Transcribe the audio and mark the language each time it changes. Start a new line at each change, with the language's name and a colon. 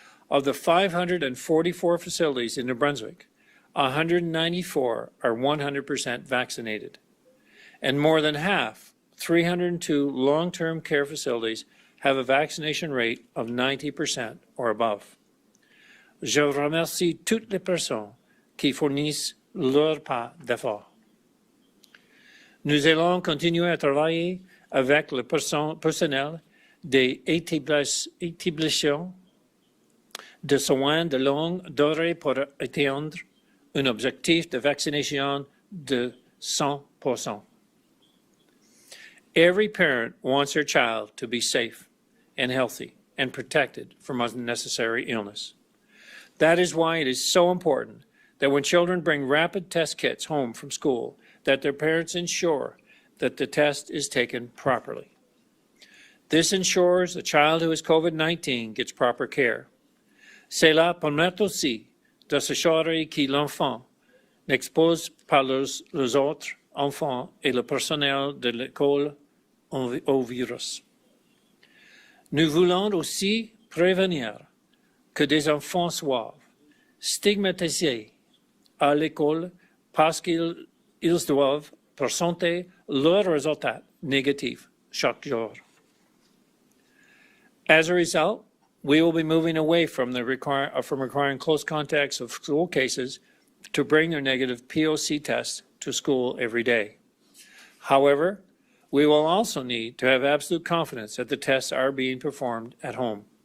English: Of the 544 facilities in New Brunswick, 194 are 100% vaccinated, and more than half, 302 long-term care facilities, have a vaccination rate of 90% or above.
French: Je remercie toutes les personnes qui fournissent leur part d'effort. Nous allons continuer à travailler avec le personnel des établissements de soins de longue durée pour atteindre un objectif de vaccination de 100%.
English: Every parent wants their child to be safe and healthy and protected from unnecessary illness. That is why it is so important that when children bring rapid test kits home from school, that their parents ensure that the test is taken properly. This ensures the child who has COVID-19 gets proper care.
French: Cela permet aussi de s'assurer que l'enfant n'expose pas les autres enfants et le personnel de l'école au virus. Nous voulons aussi prévenir que des enfants soient stigmatisés à l'école parce qu'ils doivent présenter leurs résultats négatifs chaque jour.
English: As a result, we will be moving away from requiring close contacts of school cases to bring their negative POC tests to school every day. However, we will also need to have absolute confidence that the tests are being performed at home.